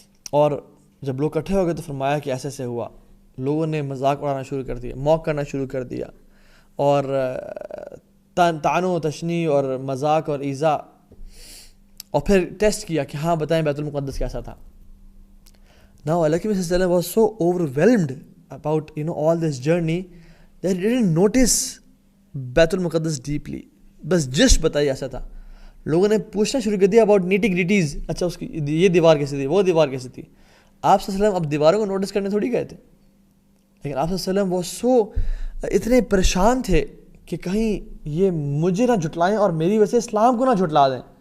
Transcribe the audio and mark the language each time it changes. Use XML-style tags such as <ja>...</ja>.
<ur>اور جب لوگ اکٹھے ہو گئے تو فرمایا کہ ایسے ایسے ہوا. لوگوں نے مذاق اڑانا شروع کر دیا, موک کرنا شروع کر دیا, اور طعن و تشنی اور مذاق اور ایذا, اور پھر ٹیسٹ کیا کہ ہاں بتائیں بیت المقدس کیسا تھا.</ur> <en>Now Allah صلی اللہ علیہ وسلم was so overwhelmed about all this journey that he didn't notice بیت المقدس deeply.</en> <ur>بس جسٹ بتائی ایسا تھا. لوگوں نے پوچھنا شروع کر دیا</ur> <en>about nitty gritties.</en> <ur>اچھا اس کی یہ دیوار کیسی تھی, وہ دیوار کیسی تھی. آپ صلی اللہ علیہ وسلم اب دیواروں کو نوٹس کرنے تھوڑی گئے تھے, لیکن آپ صلی اللہ علیہ وسلم وہ سو اتنے پریشان تھے کہ کہیں یہ مجھے نہ جھٹلائیں اور میری وجہ سے اسلام کو نہ جھٹلا دیں.</ur>